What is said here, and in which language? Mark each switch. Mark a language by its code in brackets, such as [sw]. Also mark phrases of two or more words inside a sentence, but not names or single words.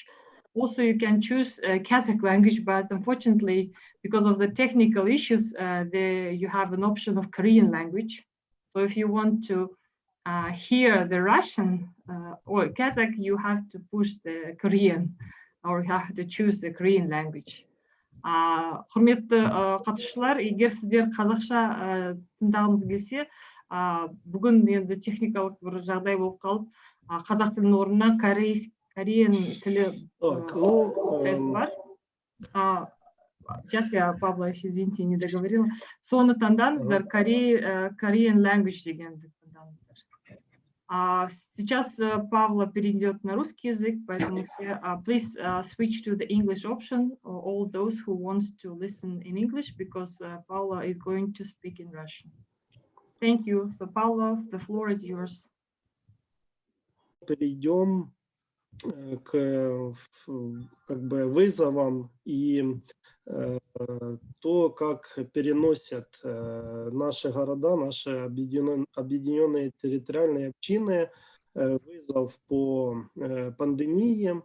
[en] Also, you can choose Kazakh language, but unfortunately, because of the technical issues, you have an option of Korean language. So if you want to hear the Russian or Kazakh, you have to push the Korean, or you have to choose the Korean language. [kk] Құрметті қатысушылар, егер сіздер қазақша тыңдағыңыз келсе, бүгін енді техникалық бір жағдай болып қалып, қазақ тілінің орнына кореян тілі процесс бар. [ru] Сейчас я, Павла, извините, не договорила. [kk] Соны таңдаңыздар, [en] Korean language [kk] дегенді таңдаңыздар. [ru] Сейчас Павла перейдет на русский язык, поэтому все, [en] please switch to the English option, all those who wants to listen in English, because Paula is going to speak in Russian. Thank you. So, Paula, the floor is yours. [ru] Перейдем к вызовам и то, как переносят наши города, наши объединенные территориальные общины вызов по пандемии.